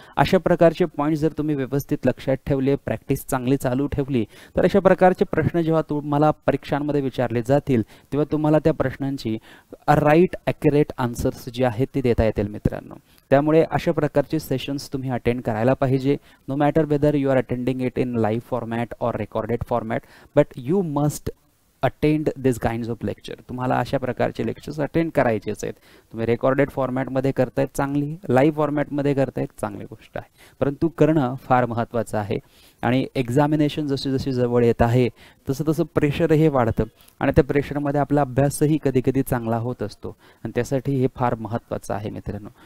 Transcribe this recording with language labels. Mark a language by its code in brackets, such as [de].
[mr] अशा प्रकारचे पॉईंट जर तुम्ही व्यवस्थित लक्षात ठेवले, प्रॅक्टिस चांगली चालू ठेवली, तर अशा प्रकारचे प्रश्न जेव्हा तुम्हाला परीक्षांमध्ये विचारले जातील तेव्हा तुम्हाला त्या प्रश्नांची राईट ॲक्युरेट आन्सर्स जे आहेत ते देता येतील मित्रांनो. त्यामुळे अशा प्रकारचे सेशन्स तुम्ही अटेंड करायला पाहिजे. [en] No matter whether you are attending it in live format or recorded format, but you must attend this kinds of lecture. [mr] तुम्हाला अशा प्रकारचे लेक्चर्स अटेंड करायचेच आहेत. तुम्ही रेकॉर्डेड फॉर्मॅटमध्ये करतायत चांगली, लाईव्ह फॉर्मॅटमध्ये करतायत चांगली गोष्ट आहे, परंतु करणं फार महत्त्वाचं आहे. आणि एक्झामिनेशन जशी जशी जवळ येत आहे तसं तसं प्रेशरही वाढतं आणि त्या प्रेशरमध्ये आपला अभ्यासही कधी कधी चांगला होत असतो आणि त्यासाठी हे फार महत्त्वाचं आहे मित्रांनो.